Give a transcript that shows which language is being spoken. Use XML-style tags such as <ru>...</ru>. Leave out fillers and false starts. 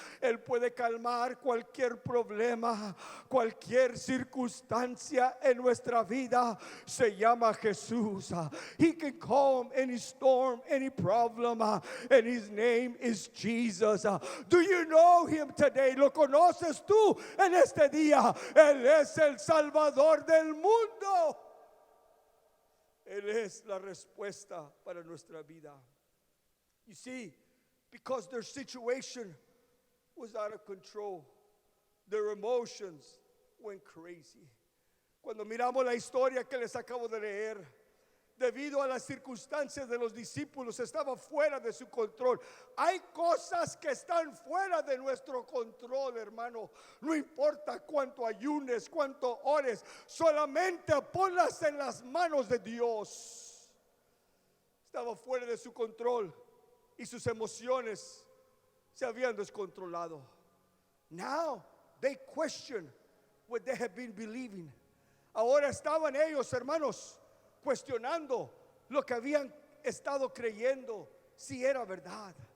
<es>Él puede calmar cualquier problema, cualquier circunstancia en nuestra vida. Se llama Jesús.</es> <en>He can calm any storm, any problem, and his name is Jesus. Do you know him today?</en> <es>¿Lo conoces tú en este día? Él es el Salvador del mundo. Él es la respuesta para nuestra vida.</es> <en>You see, because their situation was out of control, their emotions went crazy.</en> <es>Cuando miramos la historia que les acabo de leer, debido a las circunstancias de los discípulos, estaba fuera de su control. Hay cosas que están fuera de nuestro control, hermano. No importa cuánto ayunes, cuánto ores, solamente ponlas en las manos de Dios. Estaba fuera de su control y sus emociones se habían descontrolado.</es> <en>Now they question what they have been believing.</en> <es>Ahora estaban ellos, hermanos, cuestionando lo que habían estado creyendo, si era verdad.</es>